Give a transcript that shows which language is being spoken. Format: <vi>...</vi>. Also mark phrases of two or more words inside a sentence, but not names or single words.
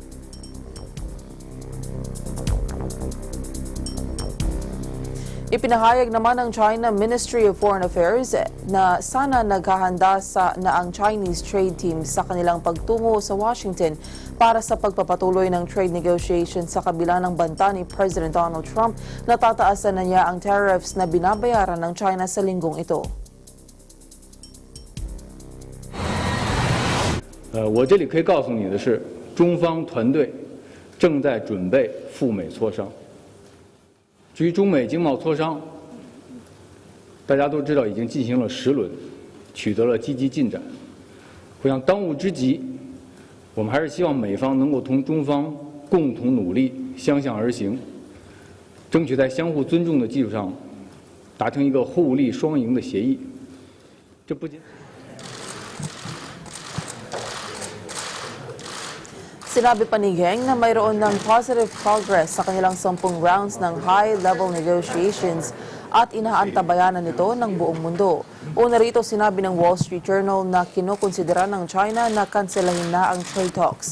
<tl>Ipinahayag naman ng China Ministry of Foreign Affairs na sana naghahanda na ang</tl> <en>Chinese trade team</en> <tl>sa kanilang pagtungo sa Washington para sa pagpapatuloy ng</tl> <en>trade negotiations</en> <tl>sa kabila ng banta ni President Donald Trump na tataasan na niya ang tariffs na binabayaran ng China sa linggong ito.</tl> <zh>我这里可以告诉你的是，中方团队正在准备赴美磋商。至于中美经贸磋商，大家都知道已经进行了10轮，取得了积极进展。我想当务之急，我们还是希望美方能够同中方共同努力，相向而行，争取在相互尊重的基础上，达成一个互利双赢的协议。这不仅</zh> <tl>Sinabi pa ni Geng na mayroon ng</tl> <en>positive progress</en> <tl>sa kanilang 10 rounds ng</tl> <en>high-level negotiations</en> <tl>at inaantabayanan nito ng buong mundo. Una rito, sinabi ng Wall Street Journal na kinukonsidera ng China na kanselahin na ang</tl> <en>trade talks.</en>